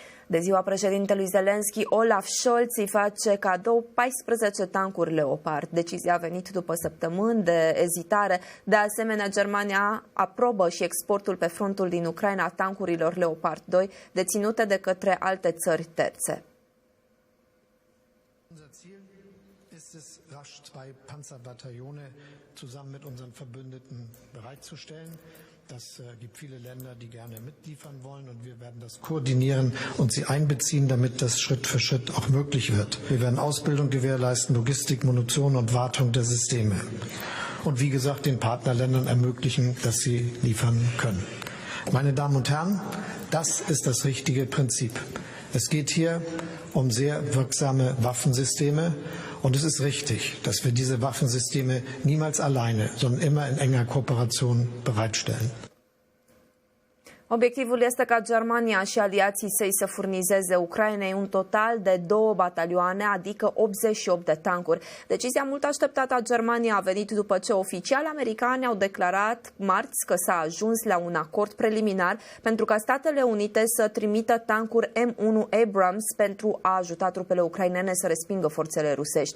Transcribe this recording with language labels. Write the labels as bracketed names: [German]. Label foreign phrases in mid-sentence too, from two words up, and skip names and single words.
[Romanian] De ziua președintelui Zelensky, Olaf Scholz îi face cadou 14 tancuri Leopard. Decizia a venit după săptămâni de ezitare. De asemenea, Germania aprobă și exportul pe frontul din Ucraina a tancurilor Leopard 2, deținute de către alte țări terțe. [German] Rasch 2 Panzerbataillone zusammen mit unseren Verbündeten bereitzustellen. Das gibt viele Länder, die gerne mitliefern wollen, und wir werden das koordinieren und sie einbeziehen, damit das Schritt für Schritt auch möglich wird. Wir werden Ausbildung gewährleisten, Logistik, Munition und Wartung der Systeme. Und wie gesagt, den Partnerländern ermöglichen, dass sie liefern können. Meine Damen und Herren, das ist das richtige Prinzip. Es geht hier um sehr wirksame Waffensysteme. Und es ist richtig, dass wir diese Waffensysteme niemals alleine, sondern immer in enger Kooperation bereitstellen. [Romanian] Obiectivul este ca Germania și aliații săi să furnizeze Ucrainei un total de 2 batalioane, adică 88 de tancuri. Decizia mult așteptată a Germaniei a venit după ce oficiali americani au declarat marți că s-a ajuns la un acord preliminar pentru ca Statele Unite să trimită tancuri M1 Abrams pentru a ajuta trupele ucrainene să respingă forțele rusești.